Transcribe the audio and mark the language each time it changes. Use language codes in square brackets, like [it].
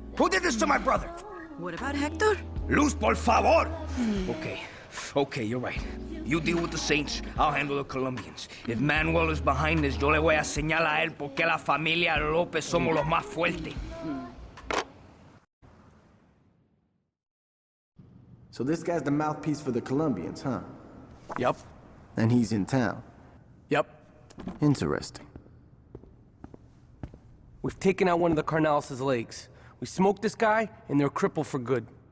[en] Who did this to my brother? What about Hector? Luz, [es] por favor. [en] Okay, you're right. You deal with the Saints, I'll handle the Colombians. If Manuel is behind this, [es] yo le voy a señalar a él porque la familia López somos los más fuertes. [en] So this guy's the mouthpiece for the Colombians, huh? Yup. And he's in town. Yep. Interesting. We've taken out one of the Carnales' legs. We smoked this guy, and they're crippled for good.